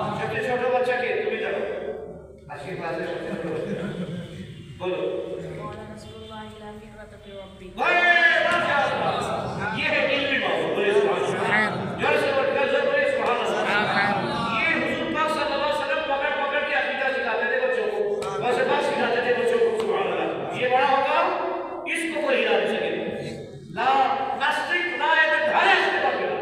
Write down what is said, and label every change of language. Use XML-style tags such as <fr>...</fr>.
<bn>সবচেয়ে ছোট বাচ্চাকে তুমি জানো আজকে ক্লাসে সবচেয়ে ছোট বাচ্চা বলো।</bn> <ar>قال رسول الله لا فكرة في ربي</ar> <hi>माशाअल्लाह, ये है इल्मी माहौल। बोले सुभान अल्लाह। जोर से बोल बोले सुभान अल्लाह। ये हुजूर पाक सल्लल्लाहु अलैहि वसल्लम पकड़ पकड़ के अकीदा सिखाते थे बच्चों को, वैसे बात सिखाते थे बच्चों को। सुभान अल्लाह। ये बड़ा होगा, इसको कोई हिला नहीं सकेगा। ला नास्तिक ना है तो धारे से पकड़।</hi>